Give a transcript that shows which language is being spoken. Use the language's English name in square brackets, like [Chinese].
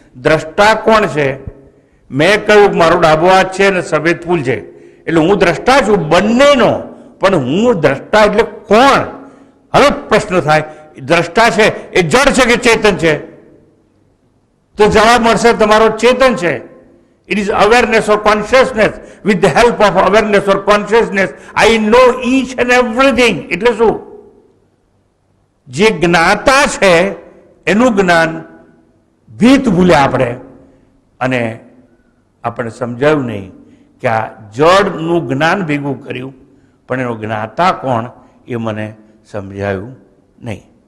[Gujarati] દ્રષ્ટા કોણ છે? મેં કહ્યું મારો ડાબો હાથ છે અને સફેદ ફૂલ છે, એટલે હું દ્રષ્ટા છું બંનેનો. પણ હું દ્રષ્ટા એટલે કોણ? હવે પ્રશ્ન થાય, દ્રષ્ટા છે એ જડ છે કે ચેતન છે? તો જવાબ મળશે તમારો ચેતન છે. [English] It is awareness or consciousness. With the help of awareness or consciousness, I know each and everything. [Gujarati] એટલે શું? જે જ્ઞાતા છે એનું જ્ઞાન ભીત ભૂલ્યા આપણે, અને આપણે સમજાયું નહીં કે આ જડનું જ્ઞાન ભેગું કર્યું, પણ એનો જ્ઞાતા કોણ એ મને સમજાયું નહીં.